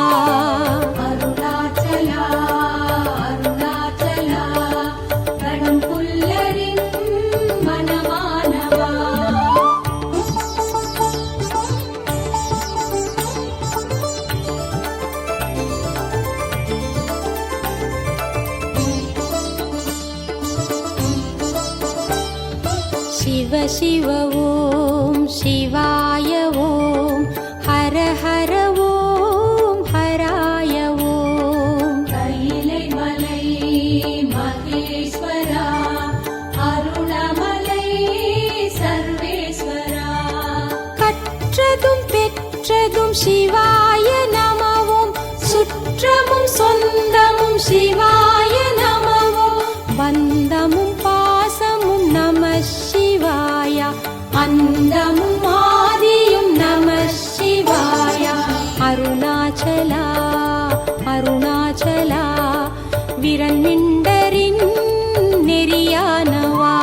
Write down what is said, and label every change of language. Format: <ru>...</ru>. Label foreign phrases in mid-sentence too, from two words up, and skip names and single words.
<ta>அருணாச்சலா அருணாச்சலா கடும் புல்லரின் மனமானவா</ta> <sa>शिव शिव ॐ शिवाय ॐ हर हर ॐ हराय ॐ</sa> <ta>கையிலை மலை மகேஸ்வரா அருணமலை சர்வேஸ்வரா கற்றதும் பெற்றதும்</ta> <sa>शिवाय नमवोम्</sa> <ta>சுற்றமும் சொந்தமும்</ta> <sa>शिवाय नमवोम्</sa> <ta>பந்தமும் பாசமும்</ta> <sa>नम शिवाय</sa> <ta>அந்தமும் ஆதியும்</ta> <sa>नम शिवाय</sa> <ta>அருணாச்சலா அருணாச்சலா விரல் மிண்டரின் நெறியானவா</ta>